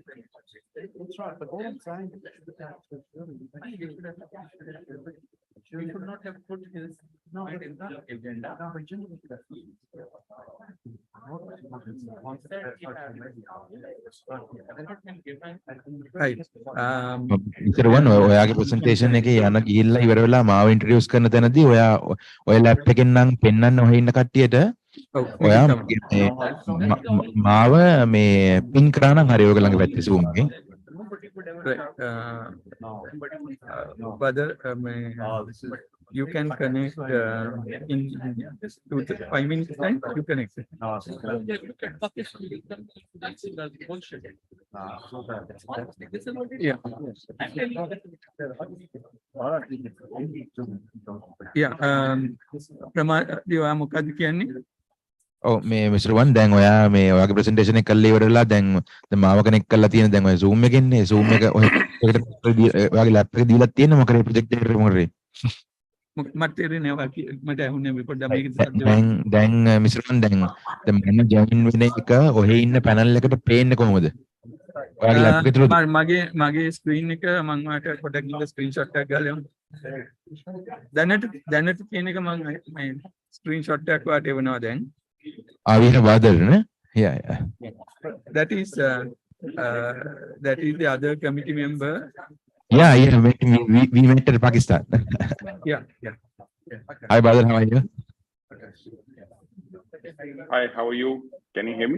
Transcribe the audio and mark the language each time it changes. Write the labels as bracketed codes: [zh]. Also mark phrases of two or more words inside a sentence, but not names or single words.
[en] That's right, but all I'm saying is we should not have put his point in the agenda. Right. [si] ඉතින් ඔයාගේ ප්‍රසන්ටේෂන් එකේ යන ගිහිල්ලා ඉවර වෙලා මාව ඉන්ට්‍රොඩියුස් කරන තැනදී ඔය ලැප් එකෙන් නම් පෙන්වන්න ඔය ඉන්න කට්ටියට ඔයා මාව මේ පින් කරා නම් හරි ඔයගොල්ලන්ගේ පැත්තේ Zoom එකෙන් [en] whether you can connect in 5 minutes time you connect it. [si] Yeah මොකද්ද කියන්නේ? ඔව් මේ [en] Mister One [si] දැන් ඔයා මේ ඔයාගේ ප්‍රසන්ටේෂන් එක කරලා ඉවර වෙලා දැන් මාව කනෙක්ට් කරලා තියෙන දැන් ඔය Zoom එකෙන්නේ Zoom එක ඔයාගේ ලැප් එක දීලා තියෙන මොකද ප්‍රොජෙක්ට් එකට මොකද මට තේරෙන්නේ නැහැ මට ඇහුන්නේ පොඩ්ඩක් මේක දැන් මිස්ටර් දැන් මම ජොයින් වෙන එක ඔහේ ඉන්න පැනල් එකට පේන්නේ කොහොමද? ඔයාගේ ලැප්ටොප් එකේ තුලද? මගේ ස්ක්‍රීන් එක මම ඔයාලට පොඩ්ඩක් ගිහලා ස්ක්‍රීන්ෂොට් එකක් ගාලා යමු. දැනට තියෙන එක මම මේ ස්ක්‍රීන්ෂොට් එකක් ඔයාලට එවනවා දැන්. [en] We have other, ne? Yeah. That is the other committee member. Yeah. We met at Pakistan. Yeah. Hi, brother. How are you? Hi, how are you? Can you hear me?